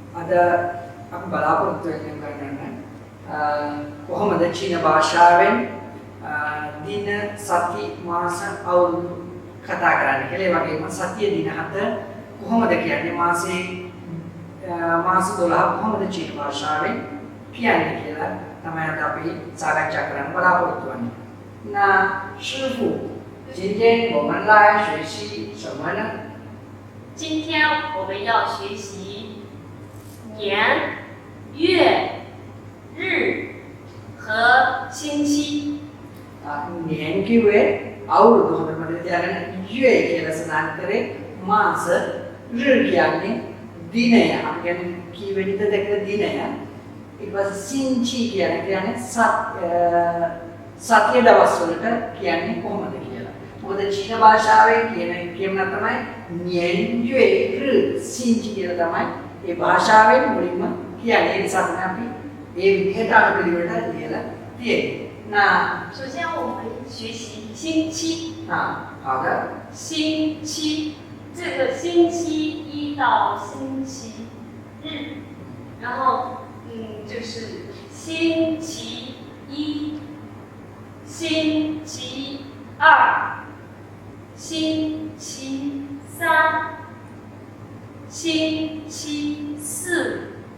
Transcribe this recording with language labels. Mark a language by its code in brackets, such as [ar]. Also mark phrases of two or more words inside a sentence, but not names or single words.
[si] අද අපි බලාපොරොත්තු වෙන්නේ කරන්න කොහොමද චීන භාෂාවෙන් දින සති මාස අවුරුදු කතා කරන්නේ කියලා. ඒ වගේම සතිය දින 7 කොහොමද කියන්නේ මාසේ මාස 12 කොහොමද චීන භාෂාවෙන් කියන්නේ කියලා තමයි අද අපි සාකච්ඡා කරන්න බලාපොරොත්තු වෙන්නේ. [zh] 那师傅，今天我们来学习什么呢？今天我们要学习年、月、日和星期。 [si] 年 කිව්වේ අවුරුදු හොඳට මතක තියාගන්න. 月කියලා සඳහන් කරේ මාස, ऋ කියන්නේ දිනය. අපි කියන්නේ කීවෙනිද දැක්ක දිනය. ඊට පස්සේ සිංචි කියන්නේ සතිය දවස් වලට කියන්නේ කොහොමද කියලා. මොකද චීන භාෂාවෙන් කියන තමයි [zh] 年月日星期 [si] කියලා තමයි ඒ භාෂාවෙන් මුලින්ම කියන්නේ. ඒ නිසා තමයි අපි ඒ විදිහට අනුපිළිවෙලට ලියලා තියෙන්නේ. [zh] 那首先我们学习星期。好的。星期，这个星期一到星期日，然后就是星期一、星期二、星期三、星期四、